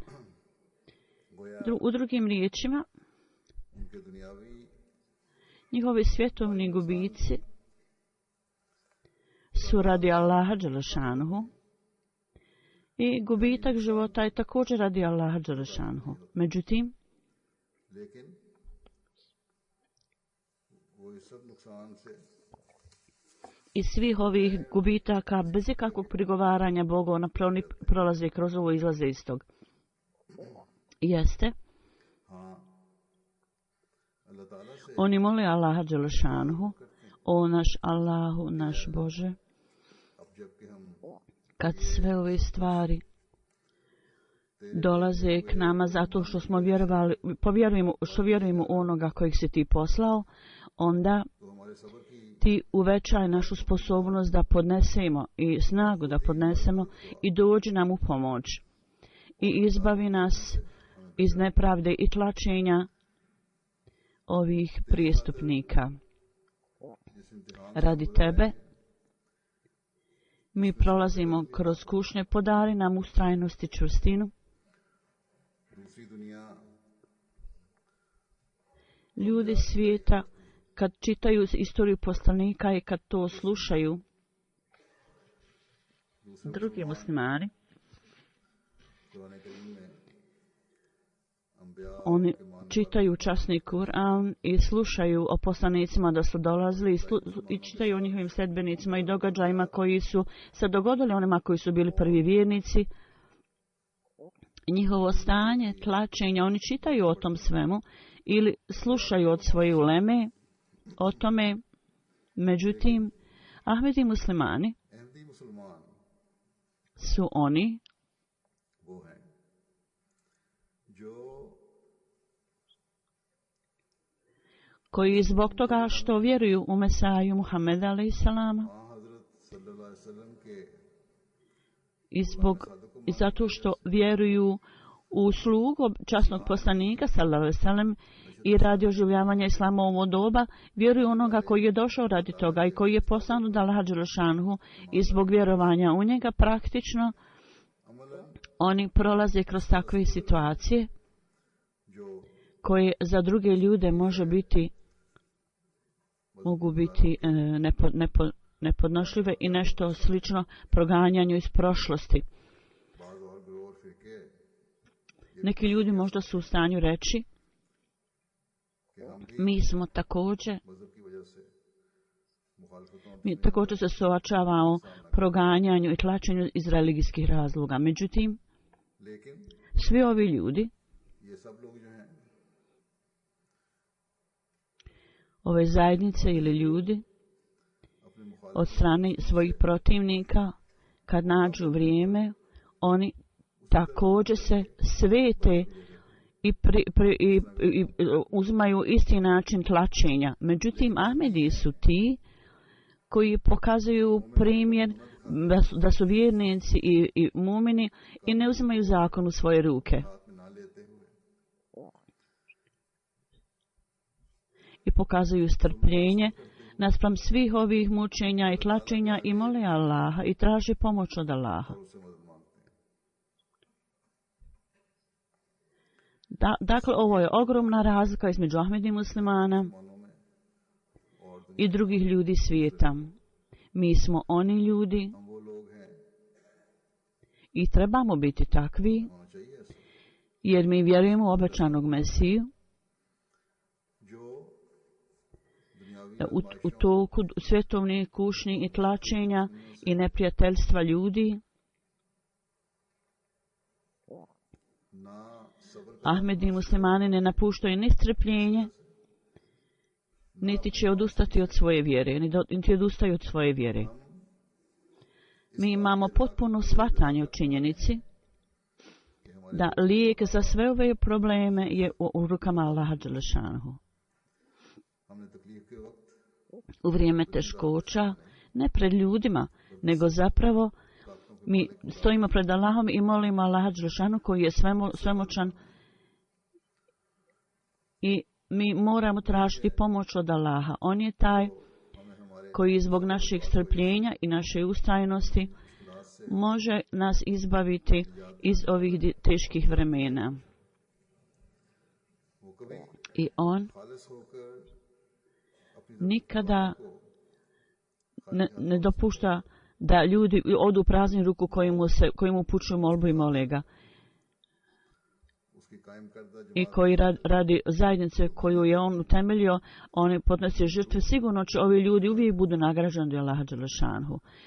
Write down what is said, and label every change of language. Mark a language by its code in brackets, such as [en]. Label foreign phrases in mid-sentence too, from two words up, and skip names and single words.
[bs] U drugim riječima, Njihovi svjetovni gubici su radi Allaha dželešanuhu i gubitak života je također radi Allaha dželešanuhu. Međutim, [ur] لیکن وہ اس سب نقصان سے [bs] iz svih ovih gubitaka, bez ikakvog prigovaranja Bogu, oni prolaze kroz ovo i izlaze iz tog. Jeste. [ur] ہاں اللہ تعالیٰ سے [bs] Oni mole Allaha dželešanuhu, o naš Allahu, naš Bože, [ur] اب جبکہ ہم [bs] kad sve ove stvari dolaze k nama zato što smo vjerujemo u onoga kojeg si ti poslao, onda [ur] تو ہمارے صبر کی [bs] ti uvećaj našu sposobnost da podnesemo i snagu da podnesemo i dođi nam u pomoć i izbavi nas iz nepravde i tlačenja ovih prijestupnika. [ur] جس امتحان [bs] Radi tebe mi prolazimo kroz kušnje, podari nam ustrajnost i čvrstinu. [ur] دوسری دنیا [bs] Ljudi svijeta kad čitaju istoriju poslanika i kad to slušaju drugi muslimani, [ur] قرآن کریم میں انبیاء [bs] oni čitaju časni Kur'an i slušaju o poslanicima da su dolazili i čitaju o njihovim sledbenicima i događajima koji su se dogodili onima koji su bili prvi vjernici. Njihovo stanje, tlačenja, oni čitaju o tom svemu ili slušaju od svoje uleme o tome. Međutim, Ahmedi muslimani [ur] احمدی مسلمان [bs] su oni [ur] وہ ہیں جو [bs] koji zbog toga što vjeruju u Mesaju Muhammeda alejselama [ur] ہاں حضرت [ar] صلى الله عليه وسلم [ur] کے [bs] i zato što vjeruju u slugu časnog poslanika [ar] صلى الله عليه وسلم [bs] i radi oživljavanja islama u ovo doba, vjeruju onoga koji je došao radi toga i koji je poslan od Allaha dželešanuhu i zbog vjerovanja u njega praktično oni prolaze kroz takve situacije [ur] जो [bs] koje za druge ljude mogu biti nepodnošljive i nešto slično proganjanju iz prošlosti. [ur] بعض اور گروہ اور فرقے [bs] Neki ljudi možda su u stanju reći, [ur] کہ ہم بھی [bs] mi smo također, [ur] مذہب کی وجہ سے مخالفتوں [bs] mi također se suočavamo proganjanju i tlačenju iz religijskih razloga. Međutim, [ur] लेकिन [bs] svi ovi ljudi, [ur] یہ سب لوگ جو ہیں [bs] ove zajednice ili ljudi, [ur] اپنے مخالف [bs] od strane svojih protivnika, kad nađu vrijeme, oni također se svete i uzmaju isti način tlačenja. Međutim, Ahmedi su ti koji pokazuju primjer da su vjernici i mumini i ne uzimaju zakon u svoje ruke. [ur] ہاتھ میں نہ لیتے ہوئے [bs] I pokazuju strpljenje naspram svih ovih mučenja i tlačenja i mole Allaha i traže pomoć od Allaha. [ur] اس سے مدد مانگتے ہیں [bs] Dakle, ovo je ogromna razlika između Ahmedi muslimana [ur] مانوں میں اور دنیا [bs] i drugih ljudi svijeta. Mi smo oni ljudi [ur] ہم وہ لوگ ہیں [bs] i trebamo biti takvi [ur] ہونا چاہیے ایسا [bs] jer mi vjerujemo u obećanog Mesiju. [ur] جو دنیاوی [bs] U toku svjetovnih kušnji i tlačenja i neprijateljstva ljudi, [ur] نہ صبر [bs] Ahmedi muslimani ne napuštaju ni strpljenje, niti će odustati od svoje vjere, niti odustaju od svoje vjere. Mi imamo potpuno shvatanje u činjenici da lijek za sve ove probleme je u rukama Allaha dželešanuhu. [ur] ہم نے تکلیف کے وقت [bs] U vrijeme teškoća, ne pred ljudima, nego zapravo mi stojimo pred Allahom i molimo Allaha dželešanuhu koji je svemoćan i mi moramo tražiti pomoć od Allaha. On je taj koji zbog našeg strpljenja i naše ustrajnosti može nas izbaviti iz ovih teških vremena. [ur] وہ کبھی [bs] I on [ur] خالص ہو کر [bs] nikada ne dopušta da ljudi odu u praznu ruku koji mu upućuju molbu i mole ga. I koji radi zajednice koju je on utemeljio, oni podnose žrtve, sigurno će ovi ljudi uvijek budu nagrađeni od Allaha dželešanhu.